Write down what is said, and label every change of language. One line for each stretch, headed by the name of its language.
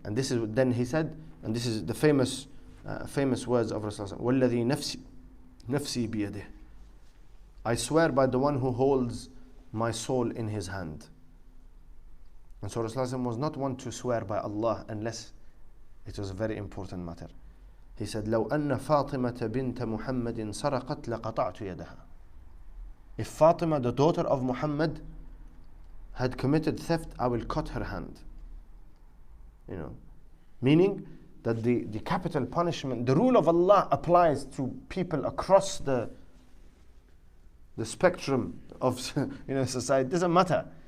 English: And this is, then he said, and this is the famous words of Rasulullah,
Arabic: وَالَّذِي نَفْسِي بِيَدِهِ,
English: I swear by the one who holds my soul in his hand. And so Rasulullah was not one to swear by Allah unless it was a very important matter. He said,
Arabic: لو أن فاطمة بنت محمد سرقت لقطعت يدها.
English: If Fatima, the daughter of Muhammad, had committed theft, I will cut her hand. Meaning that the capital punishment, the rule of Allah applies to people across the spectrum of society. Doesn't matter.